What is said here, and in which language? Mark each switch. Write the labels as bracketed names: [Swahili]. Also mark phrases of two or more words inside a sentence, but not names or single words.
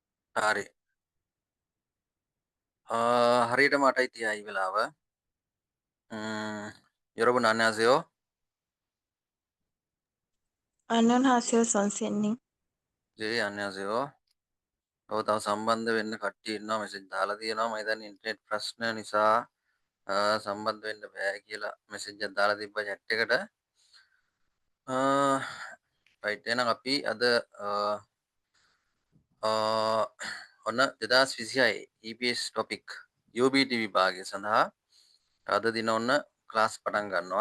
[Sinhala] හරි. හරියටම 8:30යි වෙලාව. [Korean] 여러분 안녕하세요. 안녕하세요, 선생님. 네 안녕하세요. [Sinhala] තව සම්බන්ධ වෙන්න කට්ටිය ඉන්නවා මෙසේජ් දාලා තියෙනවා. මම හිතන්නේ ඉන්ටර්නෙට් ප්‍රශ්න නිසා සම්බන්ධ වෙන්න බෑ කියලා මෙසේජ් එකක් දාලා තිබ්බා chat එකට. රයිට් එහෙනම් අපි අද ඔන්න 2026 EPS ටොපික් UBT විභාගය සඳහා අද දින ඔන්න ක්ලාස් පටන් ගන්නවා.